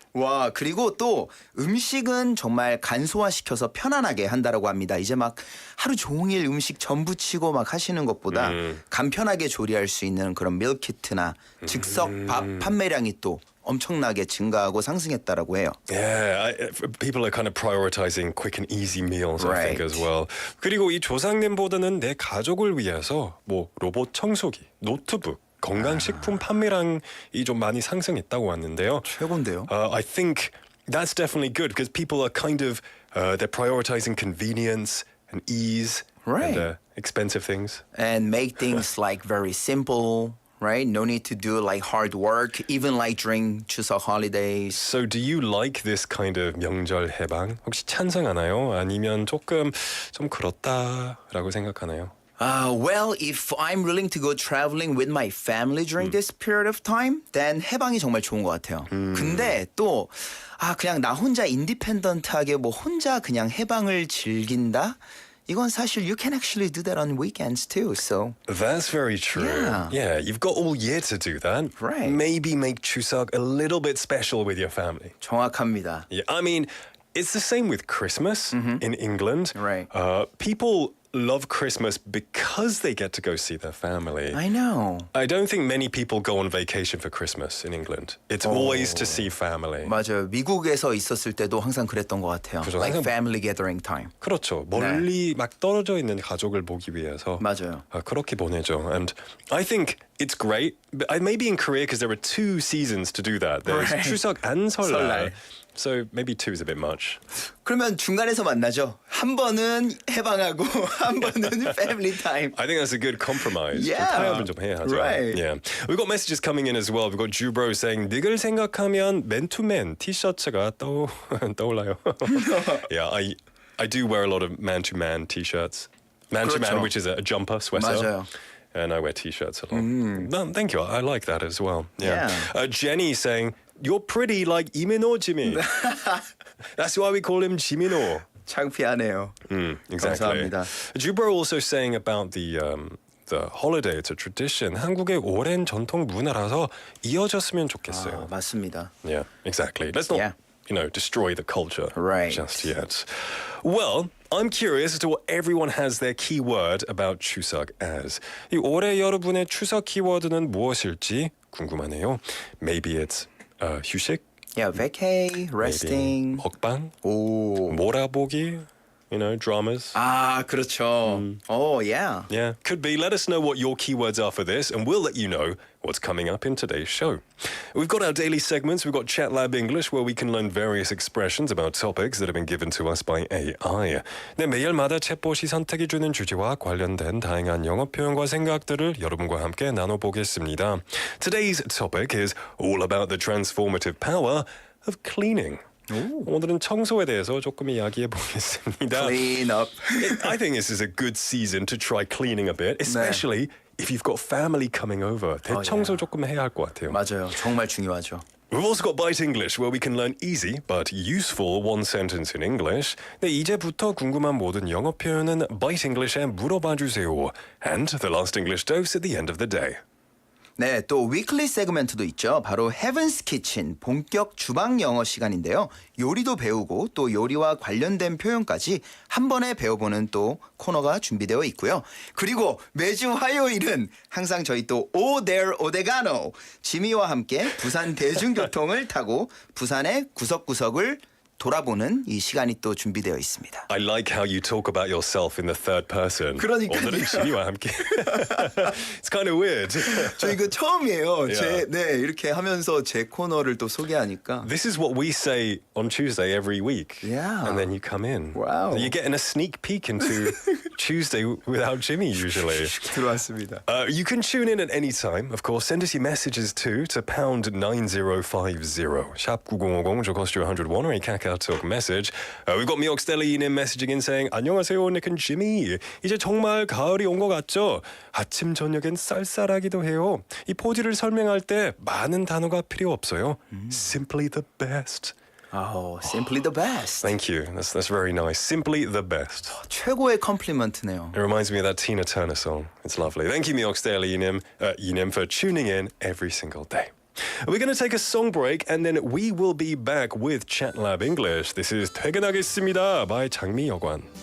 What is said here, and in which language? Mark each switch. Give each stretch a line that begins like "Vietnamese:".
Korean: 와, 그리고 또 음식은 정말 간소화시켜서 편안하게 한다라고 합니다. 이제 막 하루 종일 음식 전 부치고 막 하시는 것보다 간편하게 조리할 수 있는 그런 밀키트나 즉석 밥 판매량이 또 엄청나게 증가하고 상승했다라고 해요.
English: Yeah, people are kind of prioritizing quick and easy meals, I think, Right. as well.
Korean: 그리고 이 조상님보다는 내 가족을 위해서 뭐 로봇 청소기, 노트북, 건강식품 판매량이 좀 많이 상승했다고 하는데요. 최고인데요.
English: I think that's definitely good because people are kind of they're prioritizing convenience and ease Right. and expensive things. And make things like very simple. Right? No need to do like hard work, even like during 추석 holidays. So do you like this kind of 명절 해방?
Korean: 혹시 찬성하나요? 아니면 조금 좀 그렇다라고 생각하나요?
English: Well, if I'm willing to go traveling with my family during this period of time, then
Korean: 해방이 정말 좋은 것 같아요. 근데 또 그냥 나 혼자 인디펜던트하게 뭐 혼자 그냥 해방을 즐긴다? 이건 사실
English: you can actually do that on weekends too. So That's very true. Yeah. You've got all year to do that. Right. Maybe make Chuseok a little bit special with your family.
Korean: 정확합니다.
English: Yeah, I mean, it's the same with Christmas in England. Right. People love Christmas because they get to go see their family. I know. I don't think many people go on vacation for Christmas in England. It's always to see family.
Korean: 맞아요. 미국에서 있었을 때도 항상 그랬던 것 같아요. 그죠,
English: Like
Korean: 항상-
English: family gathering time.
Korean: 그렇죠. 멀리 막 떨어져 있는 가족을 보기 위해서 맞아요. 그렇게 보내죠.
English: And I think it's great. But maybe in Korea because there are 2 seasons to do that. There's Right.
Korean: 추석 and 설날. 설날.
English: So maybe 2 is a bit much.
Korean: 그러면 중간에서 만나죠. 한 번은 해방하고 한 번은
English: family time. I think that's a good compromise. Yeah.
Korean: 좀 타협을 좀 해야죠.
English: Right. Yeah. We've got messages coming in as well. We've got Jubro saying
Korean: 닉을 생각하면 맨투맨 티셔츠가 떠올라요.
English: Yeah, I do wear a lot of man-to-man t-shirts. Man-to-man,
Korean: 그렇죠.
English: which is a jumper, sweater.
Korean: 맞아요.
English: And I wear t-shirts a lot. No, thank you. I like that as well. Yeah. Yeah. Jenny saying, you're pretty like 이민호 Jimmy. That's why we call him 지민호.
Korean: 창피하네요.
English: Exactly.
Korean: 감사합니다.
English: Jubro also saying about the holiday, it's a tradition.
Korean: 한국의 오랜 전통 문화라서 이어졌으면 좋겠어요. 맞습니다.
English: Yeah, exactly. Let's not, Yeah. destroy the culture Right. just yet. Well, I'm curious as to what everyone has their keyword about 추석 as.
Korean: 이 올해 여러분의 추석 키워드는 무엇일지 궁금하네요.
English: Maybe it's 휴식, Yeah, vacay, maybe resting.
Korean: 먹방, 오. 몰아보기, dramas. 아, 그렇죠.
English: Oh, yeah. Yeah, could be. Let us know what your keywords are for this, and we'll let you know what's coming up in today's show. We've got our daily segments. We've got Chat Lab English, where we can learn various expressions about topics that have been given to us by AI.
Korean: 네, 매일마다 챗봇이 선택해 주는 주제와 관련된 다양한 영어 표현과 생각들을 여러분과 함께 나눠보겠습니다.
English: Today's topic is all about the transformative power of cleaning.
Korean: 오늘은 청소에 대해서 조금 이야기해 보겠습니다.
English: Clean up. I think this is a good season to try cleaning a bit, especially if you've got family coming over.
Korean: 대청소 조금 해야 할 것 같아요. 맞아요. 정말 중요하죠.
English: We've also got Byte English, where we can learn easy but useful one sentence in English.
Korean: 네, 이제부터 궁금한 모든 영어 표현은 Byte English에 물어봐 주세요.
English: And the last English dose at the end of the day.
Korean: 네, 또 위클리 세그멘트도 있죠. 바로 Heaven's Kitchen, 본격 주방 영어 시간인데요. 요리도 배우고 또 요리와 관련된 표현까지 한 번에 배워보는 또 코너가 준비되어 있고요. 그리고 매주 화요일은 항상 저희 또 오데가노 지미와 함께 부산 대중교통을 타고 부산의 구석구석을 돌아보는 이 시간이 또 준비되어 있습니다.
English: I like how you talk about yourself in the third person.
Korean: 그러니까요. 오늘은 지미와 함께.
English: It's kind of weird.
Korean: 저 이거 처음이에요.
English: Yeah.
Korean: 이렇게 하면서 제 코너를 또 소개하니까.
English: This is what we say on Tuesday every week. Yeah. And then you come in. Wow. You're getting a sneak peek into Tuesday without Jimmy usually.
Korean: 들어왔습니다.
English: You can tune in at any time. Of course, send us your messages to pound 9050.
Korean: 샵 9050, 저
English: cost you 101 or a KakaoTalk message. We've got 미옥스텔리님 messaging in saying
Korean: 안녕하세요,
English: Nick and Jimmy.
Korean: 이제 정말 가을이 온 것 같죠? 아침 저녁엔 쌀쌀하기도 해요. 이 포즈를 설명할 때 많은 단어가 필요 없어요.
English: Simply the best. Oh, simply the best. Thank you. That's very nice. Simply the best.
Korean: 최고의 컴플리먼트네요.
English: It reminds me of that Tina Turner song. It's lovely. Thank you, 미옥스텔리님, for tuning in every single day. We're going to take a song break and then we will be back with Chat Lab English. This is 퇴근하겠습니다 by 장미여관.